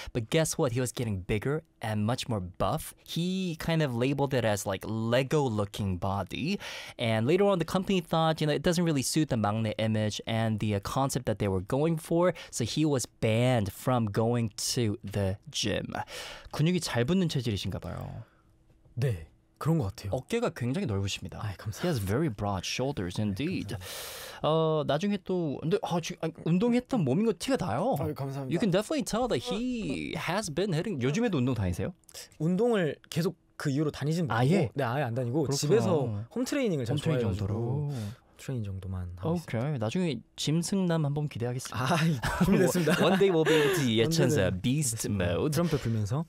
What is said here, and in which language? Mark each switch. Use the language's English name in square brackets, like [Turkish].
[English] But guess what? He was getting bigger and much more buff. He kind of labeled it as like Lego-looking body. And later on, the company thought, you know, it doesn't really suit the 막내 image and the concept that they were going for. So he was banned from going to the gym. [Korean] 근육이 잘 붙는 체질이신가 봐요. 네, 그런 것 같아요. 어깨가 굉장히 넓으십니다. 아이, 감사합니다. [English] He has very broad shoulders, indeed. [Korean] 아이, 나중에 또 근데 운동했던 몸인 거 티가 나요. 아이, 감사합니다. [English] You can definitely tell that he has been hitting. [Korean] 요즘에도 운동 다니세요? 운동을 계속 그 이후로 다니진 못하고. 아예? 네, 아예 안 다니고. 그렇구나. 집에서 홈트레이닝을 잘 좋아해가지고. 정도로. 트레이닝 정도만 하고 okay. 있습니다. 나중에 짐승남 한번 기대하겠습니다. 아, 준비됐습니다. [English] One day we'll be able to 예천사 beast mode. [Korean] 트럼펫 불면서.